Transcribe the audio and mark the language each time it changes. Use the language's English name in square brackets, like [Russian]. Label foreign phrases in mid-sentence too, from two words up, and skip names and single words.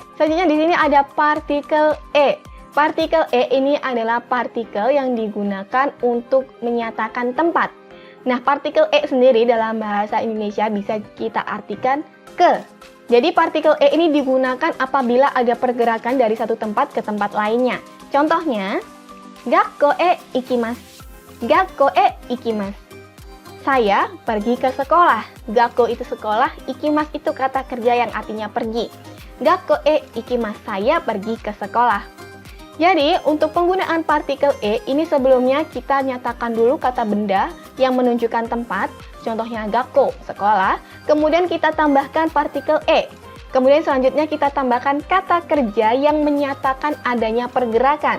[Indonesian] Selanjutnya di sini ada partikel e. Partikel e ini adalah partikel yang digunakan untuk menyatakan tempat. Nah, partikel e sendiri dalam bahasa Indonesia bisa kita artikan ke. Jadi partikel e ini digunakan apabila ada pergerakan dari satu tempat ke tempat lainnya. Contohnya, [Japanese] gakko e ikimasu. Gakko e ikimasu. [Indonesian] Saya pergi ke sekolah. Gakko itu sekolah, ikimasu itu kata kerja yang artinya pergi. [Japanese] Gakko e ikimasu. [Indonesian] Saya pergi ke sekolah. Jadi, untuk penggunaan partikel e ini sebelumnya kita nyatakan dulu kata benda yang menunjukkan tempat, contohnya gakko, sekolah, kemudian kita tambahkan partikel e. Kemudian selanjutnya kita tambahkan kata kerja yang menyatakan adanya pergerakan.